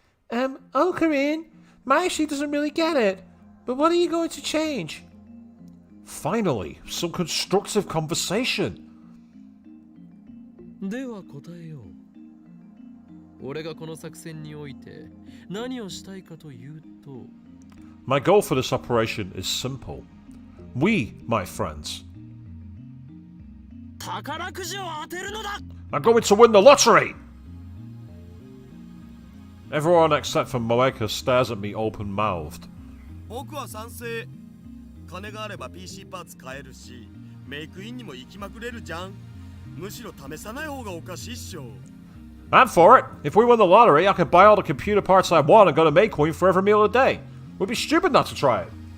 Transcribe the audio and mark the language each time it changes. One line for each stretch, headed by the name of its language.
English: Corinne, Maishi doesn't really get it. But what are you going to change? Finally, some constructive conversation.
Japanese: では答えよう。俺がこの作戦において何をしたいかというと、
English: My goal for this operation is simple. We, my friends,
Japanese: 宝くじを当てるのだ。
English: are going to win the lottery! Everyone except for Moeka stares at me open-mouthed.
Japanese: 僕は賛成。金があれば PC パーツ買えるし、メイクインにも行きまくれるじゃん。むしろ試さない方がおかしいっしょ。
English: I'm for it. If we win the lottery, I can buy all the computer parts I want and go to Makecoin for every meal a day. We'd be stupid not to try it.